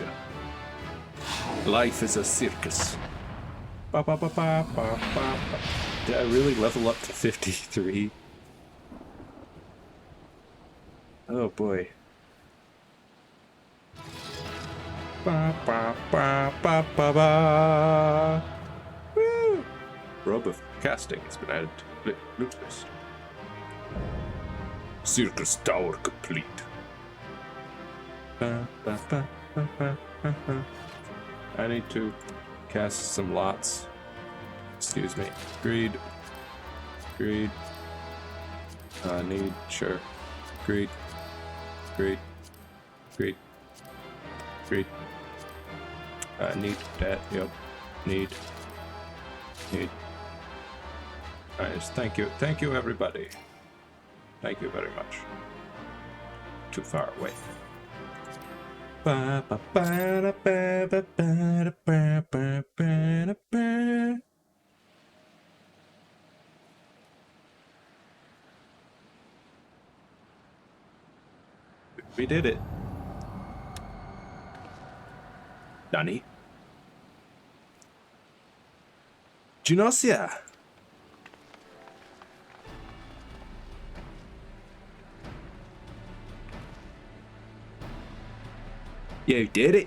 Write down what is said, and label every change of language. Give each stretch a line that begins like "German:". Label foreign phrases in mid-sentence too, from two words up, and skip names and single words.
English: Life is a circus. Ba, ba, ba, ba, ba, ba, ba. Did I really level up to 53? Oh boy. Ba, ba, ba, ba, ba, ba. Woo! Robe of casting has been added to the loot list. Circus Tower complete. Ba, ba, ba, ba, ba, ba, ba. I need to cast some lots. Excuse me. Greed. Greed. Need. Sure. Greed. Greed. Greed. Greed. Need that. Yep. Need. Nice. Thank you. Thank you, everybody. Thank you very much. Too far away. Ba, ba, ba, da, ba, ba, ba, da, ba, ba, ba, da, ba. We did it.
Japanese: Nani?
English: Ginosia! You did it!